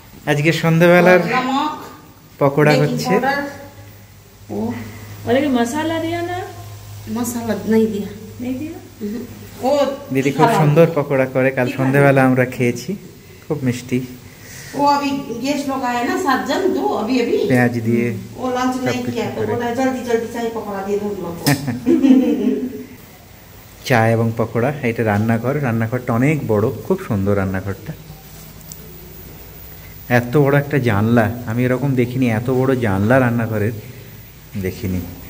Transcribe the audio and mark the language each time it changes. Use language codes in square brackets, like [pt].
[bn] আজকে সন্ধ্যাবেলার পকোড়া হচ্ছে। মশলা দিয়া না, মশলা নাই দিয়া, নাই দিয়া। দিদি খুব সুন্দর পকোড়া করে, কাল সন্ধ্যাবেলা আমরা খেয়েছি, খুব মিষ্টি। [hi] वो अभी गेस्ट लोग आए ना 7 जन, तो अभी [bn] পেঁয়াজ দিয়ে [hi] वो लंच नहीं किया, तो बोला जल्दी जल्दी चाय पकौड़ा दे दो लोग को। [bn] চা এবং পকোড়া। এটা রান্নাঘর, রান্নাঘরটা অনেক বড়, খুব সুন্দর রান্নাঘরটা। এত বড় একটা জানলা আমি এরকম দেখিনি, এত বড় জানলা রান্নাঘরের দেখিনি।